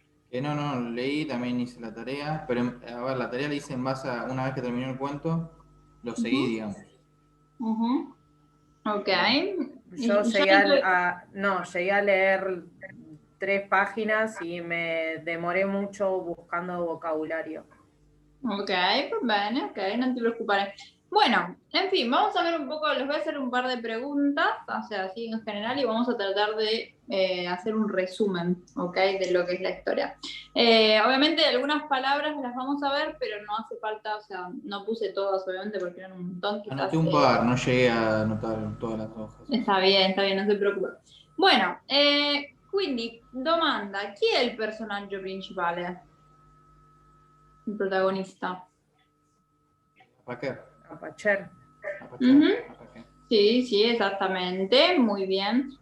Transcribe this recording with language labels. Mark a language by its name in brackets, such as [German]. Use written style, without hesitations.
[Spanish] Que no, leí, también hice la tarea, pero a ver, la tarea la hice en base a una vez que terminé el cuento, lo seguí, Ujú, digamos. ujú. Ok. Yo llegué no tuve... no, llegué a leer 3 páginas y me demoré mucho buscando vocabulario. [Italian] Ok, va bene, ok, non ti preoccupare. [Spanish] Bueno, en fin, vamos a ver un poco, les voy a hacer un par de preguntas, o sea, así en general, y vamos a tratar de hacer un resumen, ok, de lo que es la historia. Obviamente algunas palabras las vamos a ver, pero no hace falta, o sea, no puse todas, obviamente, porque eran un montón, Anoté quizás un par, no llegué a anotar todas las hojas. está bien, [Italian] non si preoccupa. Bueno, quindi, domanda, chi è il personaggio principale, il protagonista? Apaquer, Apacher. apachar, Mhm. apaquer. Sì, sì, esattamente, [Spanish] muy bien.